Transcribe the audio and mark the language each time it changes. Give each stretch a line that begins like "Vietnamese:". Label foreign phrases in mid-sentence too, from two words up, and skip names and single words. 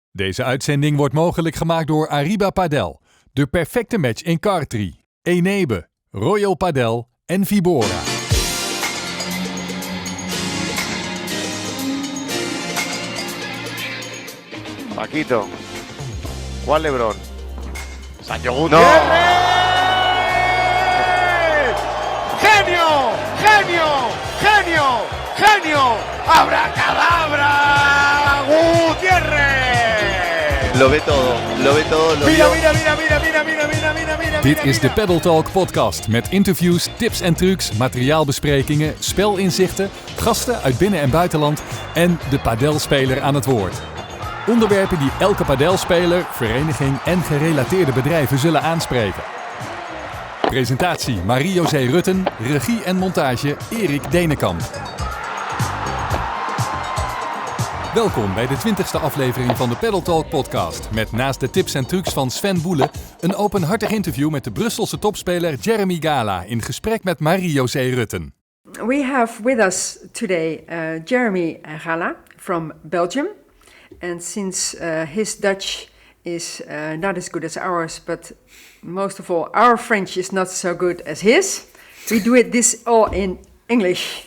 Dutch: Deze uitzending wordt mogelijk gemaakt door Ariba Padel, de perfecte match in kartri, Enebe, Royal Padel en Vibora. Paquito, Juan Lebrón, Sancho
Spanish: No. Gutiérrez. ¡Genio! ¡Genio! ¡Genio! ¡Genio! ¡Abracadabra! ¡Gutiérrez! Lo ve todo. Mira.
Dutch: Dit is de Padel Talk podcast met interviews, tips en trucs, materiaalbesprekingen, spelinzichten, gasten uit binnen- en buitenland en de padelspeler aan het woord. Onderwerpen die elke padelspeler, vereniging en gerelateerde bedrijven zullen aanspreken. Presentatie Marie-José Rutten, regie en montage Erik Denenkamp. Welkom bij de 20e aflevering van de Padel Talk podcast. Met naast de tips en trucs van Sven Boele een openhartig interview met de Brusselse Topspeler Jeremy Gala in gesprek met Marie-José Rutten.
English: We have with us today Jeremy Gala from Belgium. And since his Dutch is not as good as ours, but most of all, our French is not so good as his, we do this all in English.